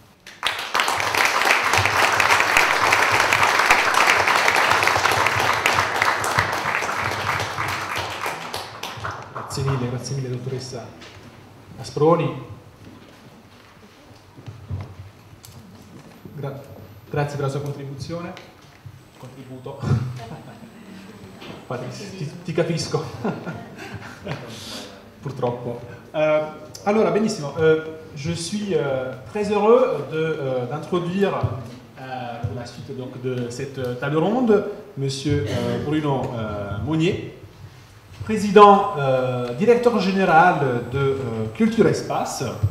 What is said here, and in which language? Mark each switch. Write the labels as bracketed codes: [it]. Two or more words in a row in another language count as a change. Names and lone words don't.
[it] Grazie mille dottoressa Asproni. Grazie per la sua contribuzione. Contributo. Ti capisco. Purtroppo. Allora, benissimo. [fr] Je suis très heureux d'introduire pour la suite donc, de cette table ronde Monsieur Bruno Monnier, président, directeur général de Culture Espace